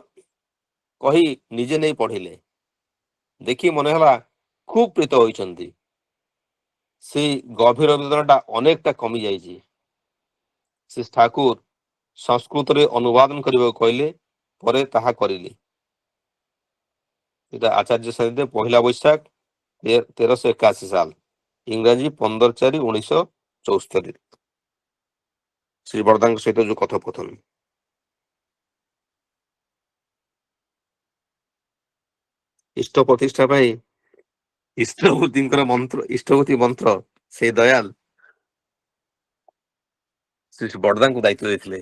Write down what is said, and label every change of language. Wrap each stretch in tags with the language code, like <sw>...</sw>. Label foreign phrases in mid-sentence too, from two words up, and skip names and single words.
<or>କହି ନିଜେ ନେଇ ପଢିଲେ। ଦେଖି ମନେ ହେଲା ଖୁବ ପ୍ରୀତ ହୋଇଛନ୍ତି। ସେଇ ଗଭୀର ବେଦନାଟା ଅନେକଟା କମି ଯାଇଛି। ସେ ଠାକୁର ସଂସ୍କୃତରେ ଅନୁବାଦନ କରିବାକୁ କହିଲେ ପରେ ତାହା କରିଲି।</or> <bn>এটা আচার্য সাহিত্যে 1 বৈশাখ 1381 সাল, ইংরাজি 15/4/1974।</bn> <or>ଶ୍ରୀ ବରଦାଙ୍କ ସହିତ ଯୋଉ କଥୋପକଥନ। ଇଷ୍ଟ ପ୍ରତିଷ୍ଠା ପାଇଁ ଇଷ୍ଟଭୂତି ମନ୍ତ୍ର ସେଇ ଦୟାଲ ଶ୍ରୀ ବରଦାଙ୍କୁ ଦାୟିତ୍ୱ ଦେଇଥିଲେ।</or>